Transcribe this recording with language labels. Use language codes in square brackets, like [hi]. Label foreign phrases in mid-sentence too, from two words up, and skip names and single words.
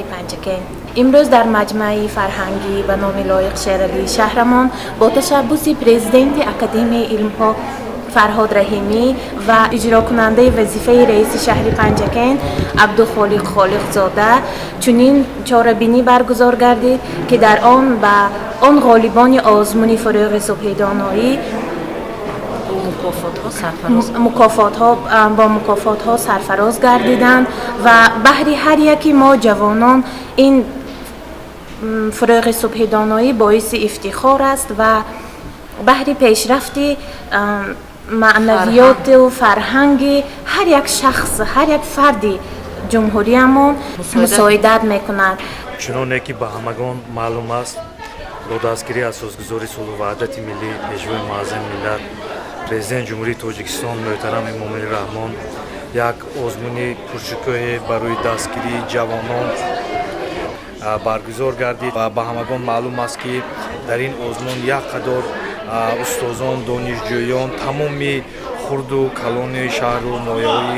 [tg] панҷакен имрӯз дар маҷмаи фарҳангӣ ба номи лоиқ шеравии шаҳрамон бо ташаббуси президенти академияи илмҳо фарҳод раҳимӣ ва иҷрокунандаи вазифаи раиси шаҳри панҷакен абдухолиқ холиқзода чунин чорабинӣ баргузор гардид ки дар он ба он ғолибони озмуни фурӯғи субҳи доноӣ با مکافات‌ها سرفراز گردیدند و بهر هر یکی ما جوانان این فروغ صبح دانایی باعث افتخار است و بهر پیشرفت معنویات و فرهنگ هر یک شخص هر یک فردی جمهوریمون مساعدت میکند. چنانه که به همگان معلوم است با دستگیری اساسگذاری صلح و وحدت ملی پژوهی معظم ملت президент ҷумҳурии тоҷикистон муҳтарам эмомалӣ раҳмон як озмуни пуршукӯҳе барои дастгирии ҷавонон баргузор гардид ва ба ҳамагон маълум аст ки дар ин озмун як қадор устозон донишҷӯён тамоми хурду калони шаҳру ноҳияҳои